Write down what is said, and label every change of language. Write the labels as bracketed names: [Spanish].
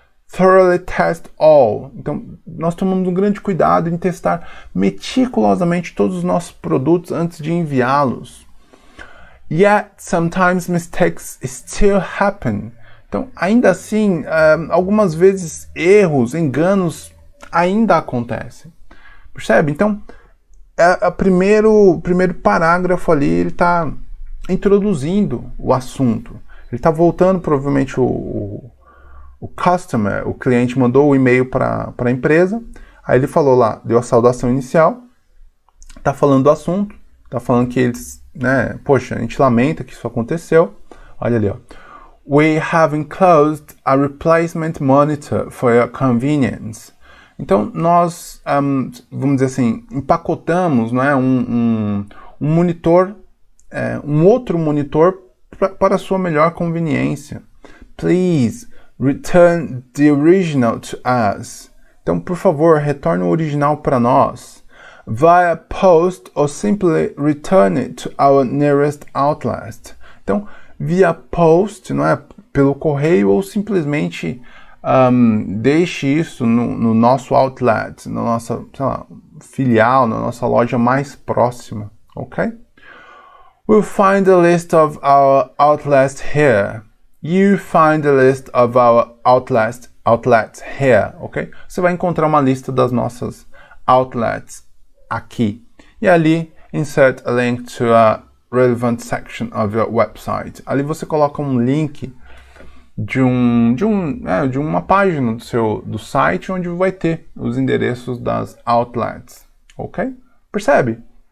[English] Thoroughly test all. [Portuguese] Então nós tomamos um grande cuidado em testar meticulosamente todos os nossos produtos antes de enviá-los. [English] Yet, sometimes mistakes still happen. [Portuguese] Então, ainda assim, algumas vezes erros, enganos ainda acontecem. Percebe? Então, o primeiro parágrafo ali, ele está introduzindo o assunto. Ele está voltando, provavelmente, o customer, o cliente mandou o e-mail para a empresa, aí ele falou lá, deu a saudação inicial, está falando do assunto, está falando que eles... né? Poxa, a gente lamenta que isso aconteceu. Olha ali, ó. [English] We have enclosed a replacement monitor for your convenience. [Portuguese] Então, nós, vamos dizer assim, empacotamos, não é, um monitor, um outro monitor para a sua melhor conveniência. [English] Please, return the original to us. [Portuguese] Então, por favor, retorne o original para nós. [English] Via post or simply return it to our nearest outlet. [Portuguese] Então, via post, não é, pelo correio, ou simplesmente deixe isso no nosso outlet, na nossa, sei lá, filial, na nossa loja mais próxima, ok? [English] We'll find a list of our outlets here. You find a list of our outlets here, ok? [Portuguese] Você vai encontrar uma lista das nossas outlets aqui. E ali, [English] insert a link to a relevant section of your website. [Portuguese] Ali você coloca um link de uma página do site onde vai ter os endereços das outlets, ok? Percebe?